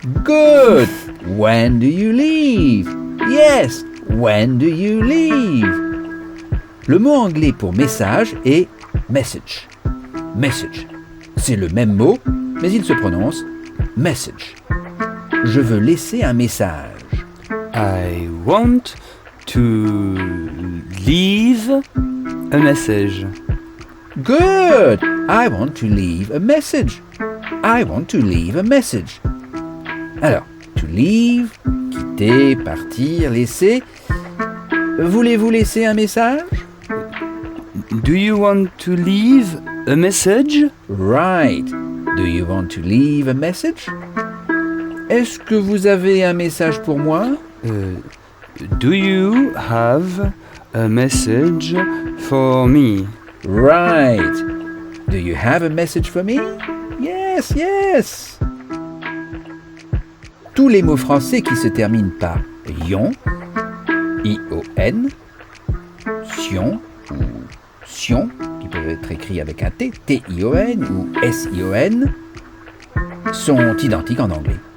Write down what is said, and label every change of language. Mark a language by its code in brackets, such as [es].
[en] Good. When do you leave? Yes. When do you leave? [fr] Le mot anglais pour message est message. Message. C'est le même mot, mais il se prononce message. Je veux laisser un message. [en] I want to leave a message. Good. I want to leave a message. I want to leave a message. [fr] Alors, [en] to leave, [fr] quitter, partir, laisser. Voulez-vous laisser un message? [en] Do you want to leave a message? Right. Do you want to leave a message? [fr] Est-ce que vous avez un message pour moi? [en] Do you have a message for me? Right. Do you have a message for me? Yes, yes. [fr] Tous les mots français qui se terminent par ion, I-O-N, sion ou sion, qui peuvent être écrits avec un T, T-I-O-N ou S-I-O-N, sont identiques en anglais.